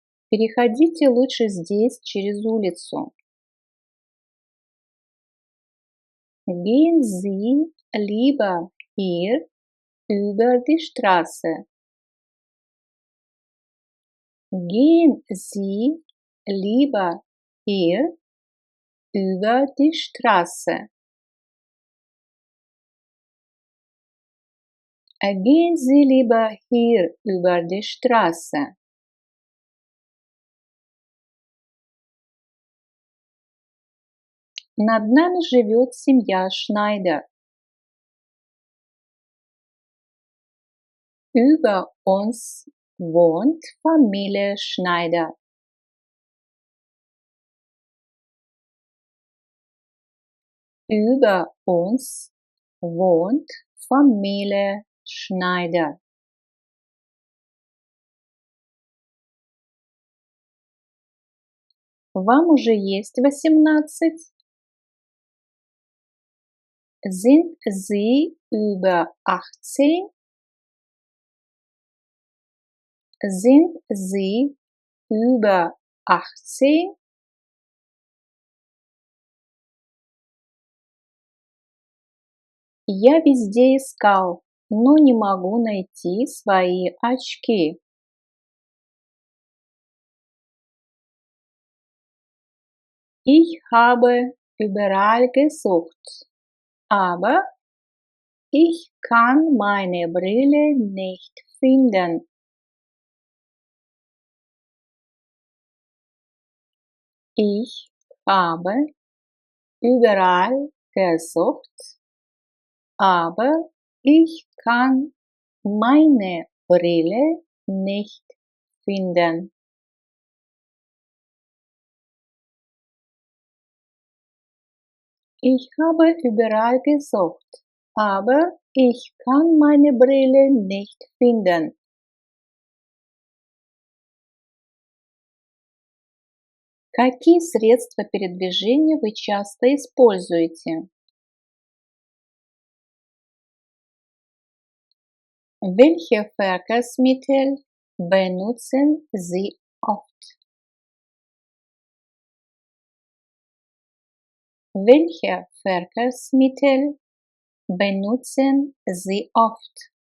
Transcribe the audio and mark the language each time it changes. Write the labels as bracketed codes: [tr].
[ru] Переходите лучше здесь через улицу. [de] Gehen Sie lieber hier über die Straße. Gehen Sie lieber hier über die Straße. Gehen Sie lieber hier über die Straße. [ru] Над нами живет семья Schneider. [de] Über uns wohnt Familie Schneider. Über uns wohnt Familie Schneider. [ru] Вам уже есть 18? [de] Sind Sie über 18? Sind Sie über 18? [ru] Я везде искал, но не могу найти свои очки. [de] Ich habe überall gesucht, aber ich kann meine Brille nicht finden. Ich habe überall gesucht, aber ich kann meine Brille nicht finden. Ich habe überall gesucht, aber ich kann meine Brille nicht finden. [ru] Какие средства передвижения вы часто используете? [de] Welche Verkehrsmittel benutzen Sie oft? Welche Verkehrsmittel benutzen Sie oft?